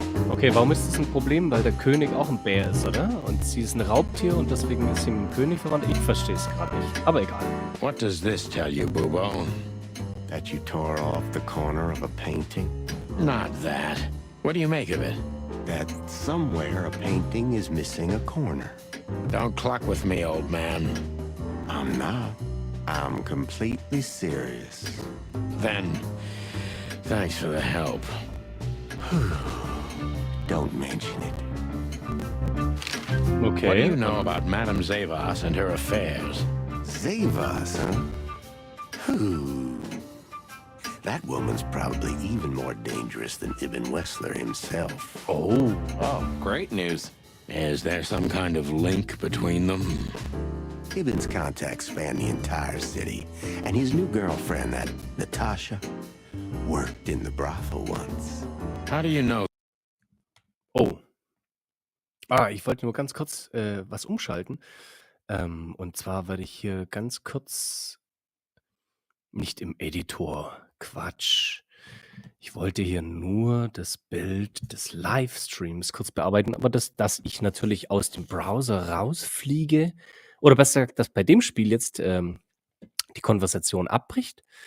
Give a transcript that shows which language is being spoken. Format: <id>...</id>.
<de>Okay, warum ist das ein Problem? Weil der König auch ein Bär ist, oder? Und sie ist ein Raubtier und deswegen ist sie mit dem König verwandt. Ich verstehe es gerade nicht. Aber egal.</de> <en>What does this tell you, Bubo? That you tore off the corner of a painting? Not that. What do you make of it? That somewhere a painting is missing a corner. Don't cluck with me, old man. I'm not. I'm completely serious. Then, thanks for the help. Don't mention it. What do Okay. you know about Madame Zavas and her affairs? Zavas, huh? Who? That woman's probably even more dangerous than Ibn Wessler himself. Oh. Oh, great news. Is there some kind of link between them? Ibn's contacts span the entire city, and his new girlfriend, that Natasha, worked in the brothel once. How do you know? Oh.</en> <de>Ich wollte nur ganz kurz was umschalten. Und zwar werde ich hier ganz kurz nicht im Editor. Quatsch. Ich wollte hier nur das Bild des Livestreams kurz bearbeiten, aber dass ich natürlich aus dem Browser rausfliege, oder besser gesagt, dass bei dem Spiel jetzt die Konversation abbricht.</de>